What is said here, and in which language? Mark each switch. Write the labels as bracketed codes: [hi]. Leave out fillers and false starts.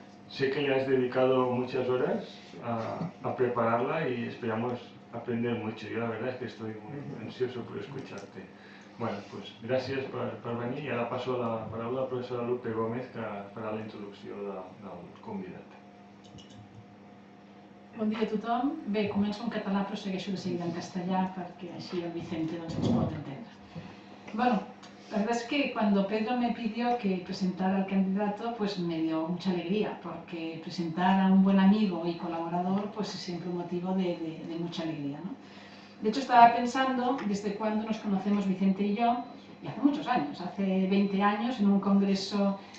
[es] Sé que le has dedicado muchas horas a prepararla y esperamos aprender mucho. Yo la verdad es que estoy muy ansioso por escucharte. Bueno, pues gracias [ca] per venir i ara passo la paraula a la professora Lupe Gómez que farà la introducció del convidat. Bon dia a tothom. Bé, començo en català però segueixo de seguida en castellà perquè així el Vicente ens pot entendre. Bueno, [es] La verdad es que cuando Pedro me pidió que presentara al candidato, pues me dio mucha alegría, porque presentar a un buen amigo y colaborador pues es siempre un motivo de mucha alegría, ¿no? De hecho, estaba pensando desde cuándo nos conocemos Vicente y yo, y hace muchos años, hace 20 años, en un congreso.